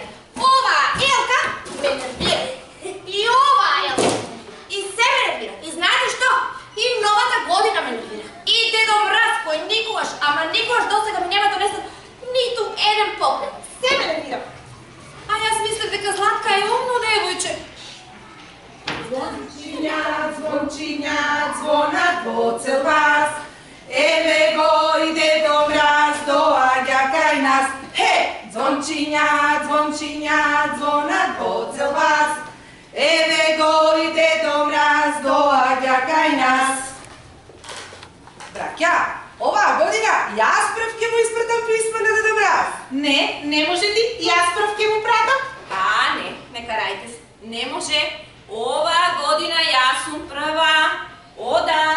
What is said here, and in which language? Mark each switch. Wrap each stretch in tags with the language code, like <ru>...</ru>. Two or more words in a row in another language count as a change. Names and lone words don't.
<mk>Оваа Елка ме нервира. И оваа Елка. И се ме нервира. И знаете што? И новата година ме нервира. И Дедо Мраз, кој никогаш, ама никогаш досега ми нема донесен ниту еден поклон. Се ме нервира. А јас мислев дека Златка е умно девојче. Ѕвончиња, ѕвонат во цел вас, Еве го и Дедо Мраз доаѓа кај нас. He! Ѕвончиња, ѕвонат во цел вас, Еве го и Дедо Мраз доаѓа кај нас. Браќа, оваа година јас прв ќе му испратам писмо на Дедо Мраз. Не може ти, јас прв ќе му пратам. Не карајте се. Не може. Оваа година јас сум прва. Одам.</mk>